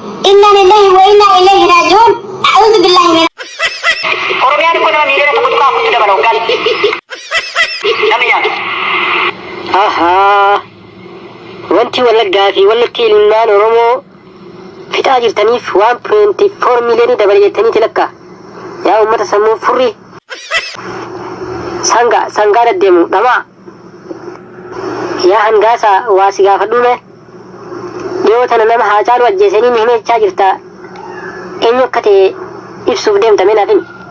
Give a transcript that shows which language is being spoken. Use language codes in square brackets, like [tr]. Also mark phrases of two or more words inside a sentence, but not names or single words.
[ar] إنا لله وإنا إليه راجعون أعوذ بالله من- [om] Oromiyaan kun nama miiliyoona tokko tuqaa afurtu dabala waggaan. Namni nyaatu. Ahaa. Wanti Wallaggaa fi wallatti ilmaan Oromoo fixaa jirtaniif [en] one point four million [om] dabale jettaniiti lakka. Yaa uummata sammuu furrii. Sanga, sangaa daddeemu, dhamaa. Yaa hangaasa, waa si gaafadhuume. Dhiyoo tana nama Haacaaluu ajjeesanii ni himechaa jirta. Eenyu akka ta'e ibsuuf deemta, mee naaf himi.